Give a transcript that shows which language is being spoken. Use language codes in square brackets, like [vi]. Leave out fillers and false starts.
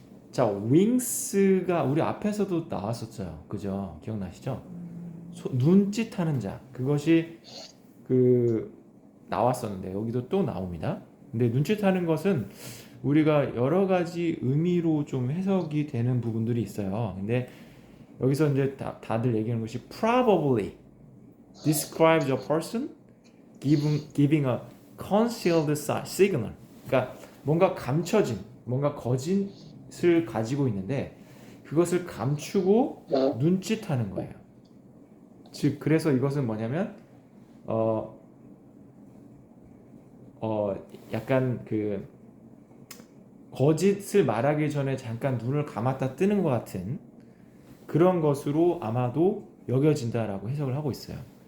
[ko] 자, 윙스가 우리 앞에서도 나왔었죠. 그죠? 기억나시죠? 눈짓하는 자. 그것이 나왔었는데 여기도 또 나옵니다. 근데 눈짓하는 것은 우리가 여러 가지 의미로 좀 해석이 되는 부분들이 있어요. 근데 여기서 이제 다들 얘기하는 것이 [en] probably describes a person giving a concealed signal. [ko] 그러니까 뭔가 감춰진, 뭔가 거짓을 가지고 있는데 그것을 감추고 눈짓하는 거예요. 즉 그래서 이것은 뭐냐면 약간 거짓을 말하기 전에 잠깐 눈을 감았다 뜨는 것 같은 그런 것으로 아마도 여겨진다라고 해석을 하고 있어요.